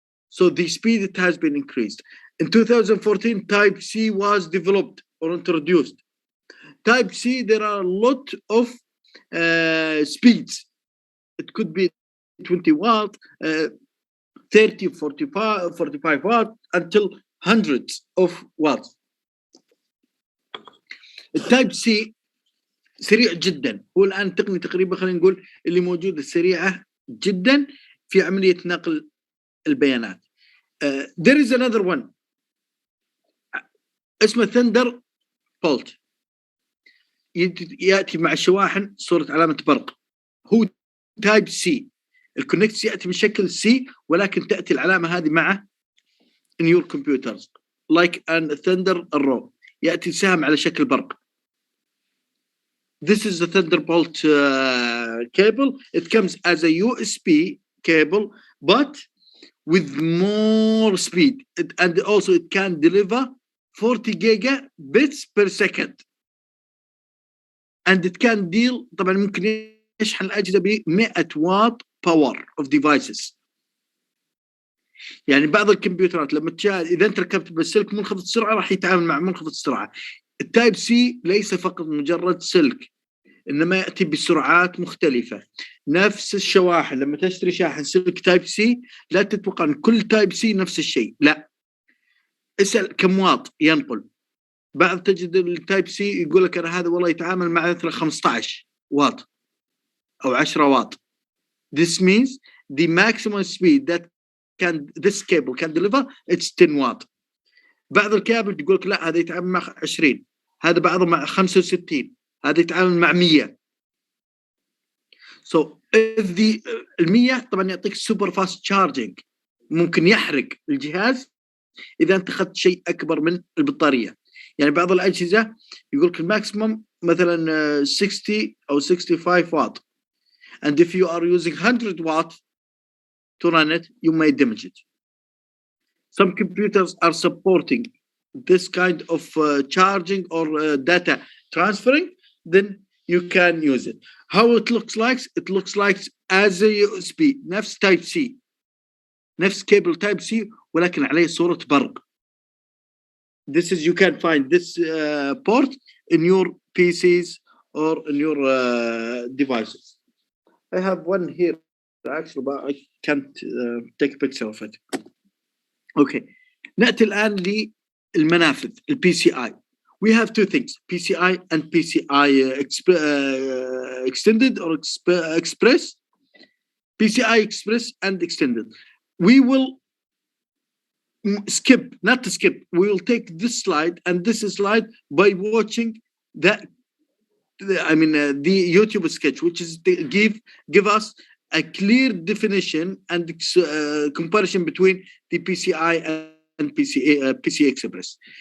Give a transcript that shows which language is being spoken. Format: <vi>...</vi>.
<en>So the speed, it has been increased. In 2014, Type C was developed or introduced. Type C, there are a lot of speeds. It could be 20 watt, 30, 45 watt, until hundreds of watts.</en> <ar>التايب سي سريع جدا، هو الآن تقنية تقريبا خلينا نقول اللي موجودة سريعة جدا في عملية نقل البيانات.</ar> <en>There is another one</en> <ar>اسمه ثندر بولت، يأتي مع الشواحن صورة علامة برق، هو تايب سي. الكونكت يأتي بشكل سي ولكن تأتي العلامة هذه مع</ar> <en>in your computers like an thunder arrow،</en> <ar>يأتي سهم على شكل برق.</ar> <en>This is the Thunderbolt cable. It comes as a USB cable but with more speed and also it can deliver 40 gigabits per second and it can deal.</en> <ar>طبعا ممكن يشحن الأجهزة ب 100 واtt</ar> <en>power of devices.</en> <ar>يعني بعض الكمبيوترات لما إذا أنت ركبت بالسلك منخفض السرعة راح يتعامل مع منخفض السرعة. التايب سي ليس فقط مجرد سلك، إنما يأتي بسرعات مختلفة. نفس الشواحن، لما تشتري شاحن سلك تايب سي لا تتوقع أن كل تايب سي نفس الشيء، لا، اسأل كم واط ينقل. بعض تجد التايب سي يقول لك أنا هذا والله يتعامل مع مثلا 15 واط أو 10 واط.</ar> <en>This means the maximum speed that this cable can deliver it's 10 watt.</en> <ar>بعض الكابل يقول لك لا هذا يتعامل مع 20، هذا بعضه مع 65، هذا يتعامل مع 100.</ar> <en>So if the</en> <ar>100 طبعا يعطيك</ar> <en>super fast charging،</en> <ar>ممكن يحرق الجهاز إذا أنت أخذت شيء أكبر من البطارية. يعني بعض الأجهزة يقول لك الماكسيمم مثلا 60 أو 65</ar> <en>watt and if you are using 100 watt to run it you may damage it. Some computers are supporting this kind of charging or data transferring, then you can use it. How it looks like? It looks like as a USB نفس Type C، نفس cable Type C</en> <ar>ولكن عليه صورة برق.</ar> <en>This is, you can find this port in your PCs or in your devices. I have one here actually, but I can't take a picture of it. Okay.</en> <ar>نأتي الآن للمنافذ PCI.</ar> <en>We have two things, PCI and PCI extended or express. PCI Express and extended. We will skip, not to skip, we will take this slide and this slide by watching that, the YouTube sketch, which is to give us a clear definition and comparison between the PCI and PCI Express.</en>